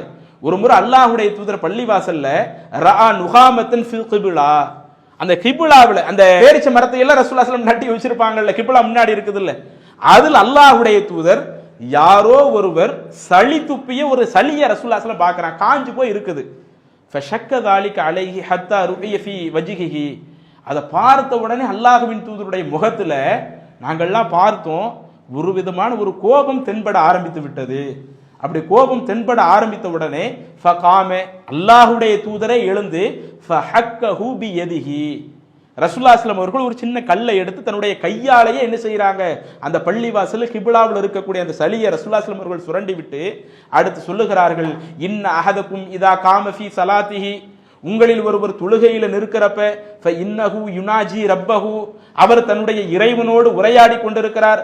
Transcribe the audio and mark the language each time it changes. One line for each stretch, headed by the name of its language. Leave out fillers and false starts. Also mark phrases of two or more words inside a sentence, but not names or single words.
Tamil: ஒரு முறை அல்லாஹ்வுடைய தூதர் பள்ளிவாசல்ல
Arabic: رأى نخامة في القبلة,
Tamil: அந்த கிப்லாவுல அந்த பேரிச்ச மரத்தை எல்லாம்
Arabic: رسول الله صلى الله عليه وسلم
Tamil: நட்டி வச்சிருப்பாங்கல்ல, கிப்லா முன்னாடி இருக்குது இல்ல, அதில் அல்லாஹ்வுடைய தூதர் யாரோ ஒருவர் சளி துப்பிய ஒரு சளியை
Arabic: رسول الله صلى الله عليه وسلم
Tamil: பார்க்கறாங்க, காஞ்சு போய் இருக்குது.
Arabic: فشق ذلك عليه حتى رؤي في وجهه,
Tamil: அதை பார்த்த உடனே அல்லாஹ்வின் தூதருடைய முகத்துல நாங்கள்லாம் பார்த்தோம், ஒரு விதமான ஒரு கோபம் தென்பட ஆரம்பித்து விட்டது. அப்படி கோபம் தென்பட ஆரம்பித்த உடனே ஃபகாமே, அல்லாஹ்வுடைய தூதரை எழுந்து
Arabic: فحكه بيده, رسول الله صلى الله عليه وسلم
Tamil: அவர்கள் ஒரு சின்ன கல்லை எடுத்து தன்னுடைய கையாலேயே என்ன செய்யறாங்க, அந்த பள்ளிவாசல் கிப்லாவில் இருக்கக்கூடிய அந்த சளியை
Arabic: رسول الله صلى الله عليه وسلم
Tamil: அவர்கள் சுரண்டி விட்டு அடுத்து சொல்லுகிறார்கள்,
Arabic: إن أحدكم إذا قام في صلاته,
Tamil: உங்களில் ஒருவர் தொழுகையில நிற்கிறப்ப
Arabic: إنه يناجي ربه,
Tamil: அவர் தன்னுடைய இறைவனோடு உரையாடி கொண்டிருக்கிறார்.